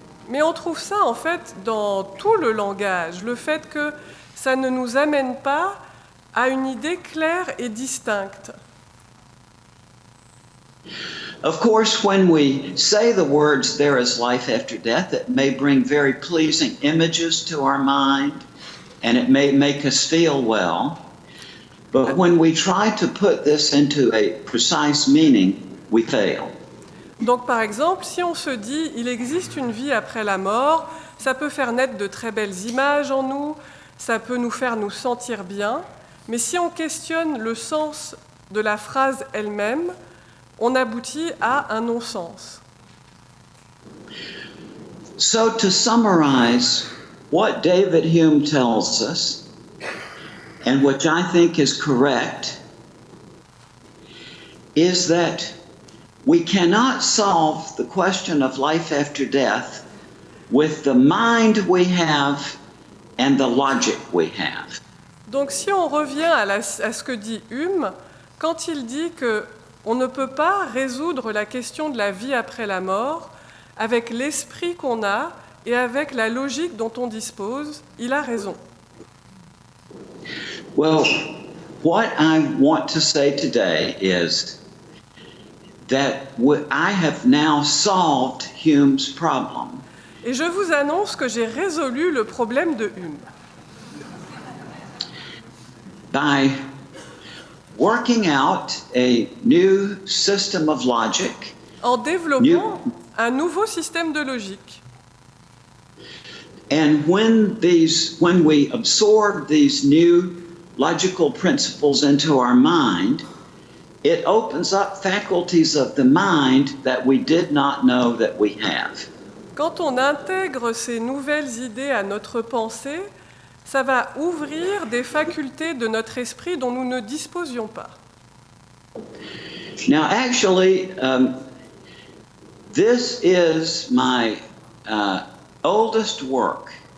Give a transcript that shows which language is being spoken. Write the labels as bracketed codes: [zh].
[fr] Mais on trouve ça en fait dans tout le langage, le fait que ça ne nous amène pas à une idée claire et distincte. [en] Of course, when we say the words, there is life after death, it may bring very pleasing images to our mind, and it may make us feel well. But when we try to put this into a precise meaning, we fail. [fr] Donc par exemple, si on se dit « il existe une vie après la mort », ça peut faire naître de très belles images en nous, ça peut nous faire nous sentir bien, mais si on questionne le sens de la phrase elle-même, on aboutit à un non-sens. [en] So to summarize what David Hume tells us, and which I think is correct, is that we cannot solve the question of life after death with the mind we have and the logic we have. [fr] Donc si on revient à ce que dit Hume, quand il dit qu'on ne peut pas résoudre la question de la vie après la mort avec l'esprit qu'on a et avec la logique dont on dispose, il a raison. [en] Well, what I want to say today is that I have now solved Hume's problem. [fr] Et je vous annonce que j'ai résolu le problème de Hume. [en] By working out a new system of logic, [fr] En développant un nouveau système de logique. [en] and when we absorb these new logical principles into our mind, it opens up faculties of the mind that we did not know that we have. [fr] Quand on intègre ces nouvelles idées à notre pensée, ça va ouvrir des facultés de notre esprit dont nous ne disposions pas. [en] Now, actually, this is my oldest work.